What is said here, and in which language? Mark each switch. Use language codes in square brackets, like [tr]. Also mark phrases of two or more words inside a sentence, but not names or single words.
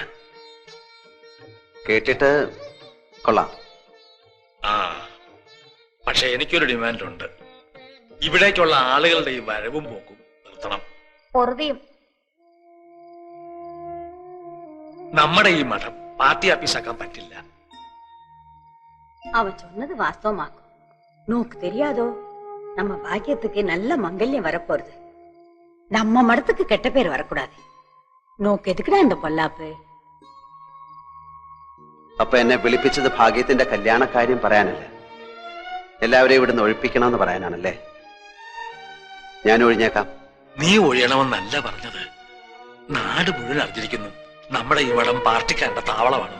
[ml] കേട്ടിട്ട് കൊള്ളാം. ആ, പക്ഷെ എനിക്കൊരു ഡിമാൻഡ് ഉണ്ട്. ഇവിടേക്കുള്ള ആളുകളുടെ ഈ വരവും പോക്കും നിർത്തണം. നമ്മുടെ ഈ മഠം പാർട്ടി ആഫീസാക്കാൻ പറ്റില്ല. [ta] அவ சொன்னது வாஸ்தவமாக்கும். நோக்கு தெரியாதோ, நம்ம பாக்கியத்துக்கு நல்ல மங்கல்யம் வரப்போறது. நம்ம மடத்துக்கு கெட்ட பேர் வரக்கூடாது. நோக்கு எதுக்குடா இந்த பொல்லாப்பு? [ml] അപ്പൊ എന്നെ വിളിപ്പിച്ചത് ഭാഗ്യത്തിന്റെ കല്യാണക്കാര്യം പറയാനല്ല, എല്ലാവരെയും ഇവിടുന്ന് ഒഴിപ്പിക്കണമെന്ന് പറയാനാണല്ലേ? ഞാൻ ഒഴിഞ്ഞേക്കാം. നീ ഒഴിയണമെന്നല്ല പറഞ്ഞത്. നാട് മുഴുവൻ അറിഞ്ഞിരിക്കുന്നു നമ്മുടെ ഈ മഠം പാർട്ടിക്കാരുടെ താവളമാണെന്ന്.